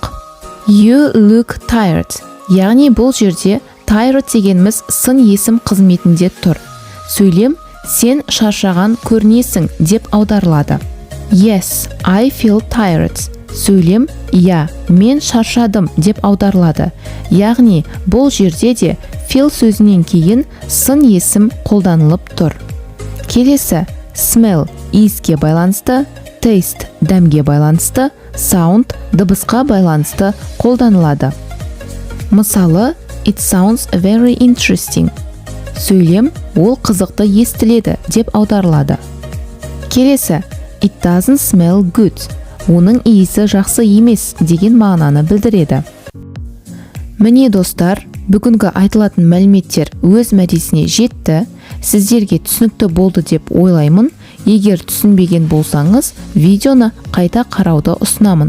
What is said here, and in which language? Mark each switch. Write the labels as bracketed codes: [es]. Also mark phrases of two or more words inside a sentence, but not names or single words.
[en] You look tired. [kk] Яғни бұл жерде tired дегеніміз сын есім қызметінде тұр. Сөйлем, сен шаршаған көрінесің деп аударылады. [en] Yes, I feel tired. [kk] Сөйлем, я, мен шаршадым деп аударылады. Яғни бұл жерде де feel сөзінен кейін сын есім қолданылып тұр. Келесі, smell иіске байланысты, taste дәмге байланысты, sound дыбысқа байланысты қолданылады. Мысалы, [en] it sounds very interesting. [kk] Сөйлем, ол қызықты естіледі деп аударылады. Келесі, [en] it doesn't smell good. [kk] Оның иісі жақсы емес деген мағынаны білдіреді. Міне достар, бүгінгі айтылатын мәліметтер өз мәресіне жетті. Сіздерге түсінікті болды деп ойлаймын. Егер түсінбеген болсаңыз, видеоны қайта қарауды ұсынамын.